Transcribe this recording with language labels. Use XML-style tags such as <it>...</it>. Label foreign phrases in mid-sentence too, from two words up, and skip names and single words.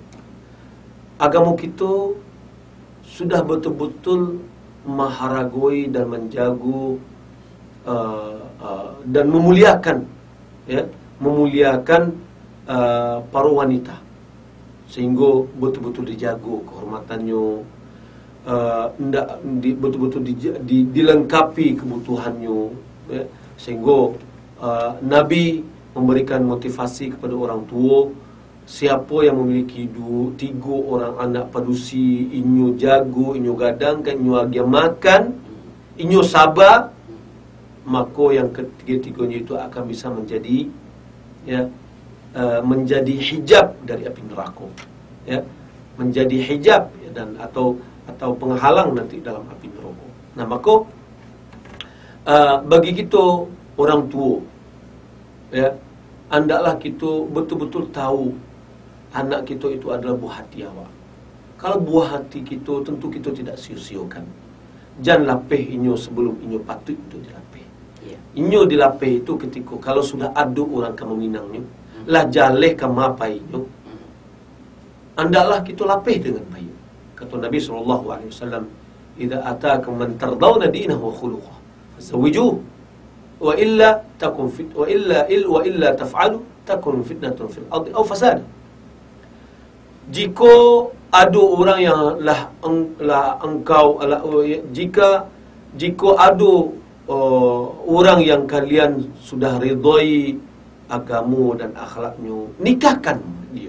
<id>Agama kita sudah betul-betul menghargai dan menjaga dan memuliakan, ya, para wanita sehingga betul-betul dijaga kehormatannya, betul-betul dilengkapi kebutuhannya, ya, sehingga Nabi memberikan motivasi kepada orang tua. Siapa yang memiliki 3 orang</id> <min>anak padusi, inyo jago, inyo gadangkan, inyo agia makan, inyo sabar,</min> <id>maka yang ketiga-tiganya itu akan bisa menjadi, ya, menjadi hijab dari api neraka, ya, menjadi hijab, ya, dan atau atau penghalang nanti dalam api neraka. Nah, maka bagi kita orang tua, ya, hendaklah kita betul-betul tahu anak kita itu adalah buah hati awak. Kalau buah hati kita, tentu kita tidak sia-siakan.</id> <min>Jangan lapih inyo sebelum inyo patut itu dilapih. Inyo dilapih itu ketika kalau sudah ada orang kamu minangnya, lah jaleh kamu apa inyo,</min> <id>hendaklah kita lapih dengan baik. Kata Nabi SAW,</id> <ar>"إِذَا أَتَاكُمْ مَنْ تَرْضَوْنَ دِينَهُ وَخُلُقَهُ فَزَوِّجُوهُ وَإِلَّا تَكُنْ فِت وَإِلَّا تَفْعَلُوا تَكُنْ فِتْنَةٌ فِي الْأَرْضِ أَوْ فَسَادٌ."</ar> <id>Jika ada orang yang jika ada orang yang kalian sudah ridai agama dan akhlaknya, nikahkan dia.</id>